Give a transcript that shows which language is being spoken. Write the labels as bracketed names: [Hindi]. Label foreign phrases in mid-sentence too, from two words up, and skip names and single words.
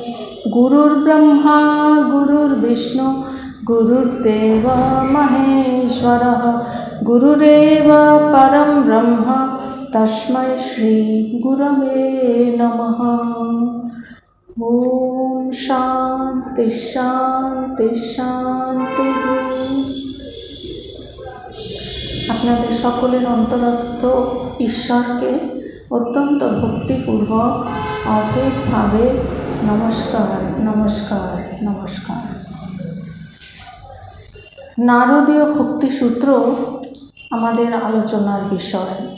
[Sanskrit] गुरुर्ब्रह्मा गुरुर्विष्णु गुरुर्देव महेश्वरः गुरुरेव परं ब्रह्म तस्मै श्री गुरवे नमः। ॐ शान्ति शान्ति शान्ति। [Bangla] আপনাদের সকলের অন্তরস্থ ঈশ্বরকে অত্যন্ত ভক্তিপূর্বক অভেদভাবে নমস্কার নমস্কার নমস্কার। নারদীয় ভক্তিসূত্র আমাদের আলোচনার বিষয়।